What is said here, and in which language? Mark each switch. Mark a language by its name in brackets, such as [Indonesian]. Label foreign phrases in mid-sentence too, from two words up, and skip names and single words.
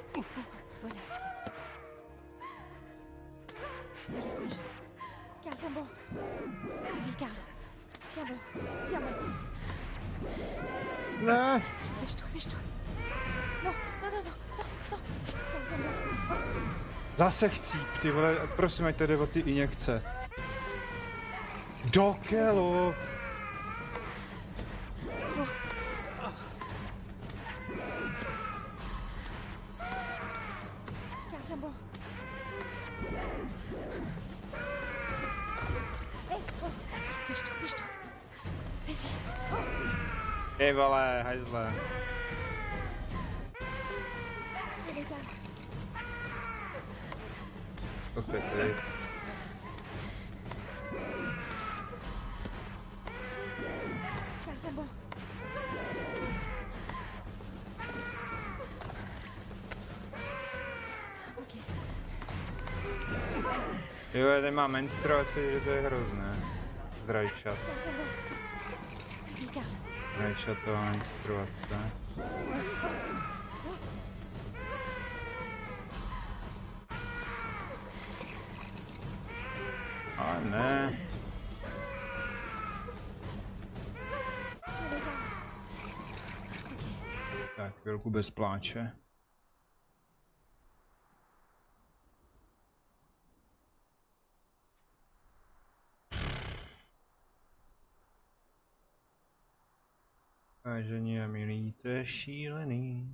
[French] Voilà. Allez, bouge. Calme, tiens bon. Allez, calme. Tiens bon, tiens bon. [Czech] Ne. [French] Dépêche-toi, dépêche-toi. Non, non, non, non, non, non. Calme, tiens bon. [Czech] Zase chcíp, ty vole, prosím, ať to jde o ty injekce. Do kelo. [French] Calme, tiens bon. Hey, oh. Dépêche-toi, dépêche-toi. Vas-y. [Czech] Ty vole, hajzle. [French] Allez, calme. [Czech] To chci ty. [French] Calme, tiens bon. [Czech] Ok. Jo, tady má menstruaci, že to je hrozné. Zrajčat. [French] Calme, tiens bon. Allez, calme. [Czech] Zrajčatová menstruace. Ale ne. [French] Allez, calme. [Czech] Tak, chvilku bez pláče. Vážení a milí, to je šílený.